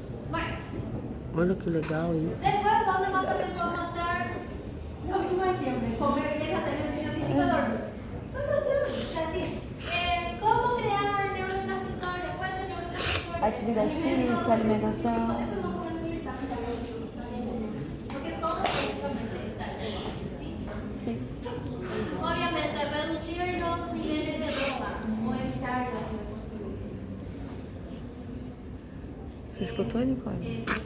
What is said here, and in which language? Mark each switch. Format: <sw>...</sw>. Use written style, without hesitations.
<es>Bueno.</es> <pt>Olha que legal isso.</pt> <es>Después, ¿dónde más también podemos hacer lo mismo de siempre? Comer bien, hacer ejercicio físico, dormir. Solución. Así. ¿Cómo crear neurotransmisores? Fuentes de neurotransmisores.</es> <pt>Atividade física, alimentação.</pt> <es>Eso no podemos utilizar porque todo prácticamente está hecho. ¿Sí?</es> <pt>Sim.</pt> <es>Obviamente, reducir los niveles de drogas o evitarlas si es posible.</es> <pt>Você escutou, Nicole?</pt>